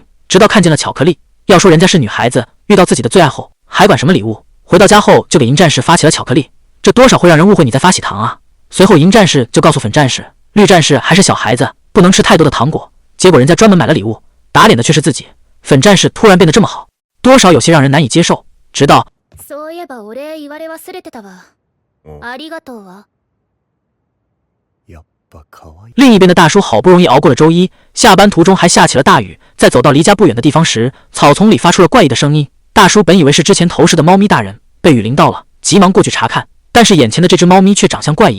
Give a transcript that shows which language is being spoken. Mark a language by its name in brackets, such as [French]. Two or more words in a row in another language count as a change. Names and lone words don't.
[Chinese] 直到看见了巧克力，要说人家是女孩子，遇到自己的最爱后还管什么礼物？回到家后就给银战士发起了巧克力，这多少会让人误会你在发喜糖啊。随后银战士就告诉粉战士，绿战士还是小孩子，不能吃太多的糖果。结果人家专门买了礼物，打脸的却是自己。粉战士突然变得这么好，多少有些让人难以接受。直到 [Japanese] そういえばお礼言われ忘れてたわ。ありがとうわ。 [Chinese] 另一边的大叔好不容易熬过了周一，下班途中还下起了大雨。在走到离家不远的地方时，草丛里发出了怪异的声音。大叔本以为是之前投食的猫咪大人被雨淋到了，急忙过去查看，但是眼前的这只猫咪却长相怪异。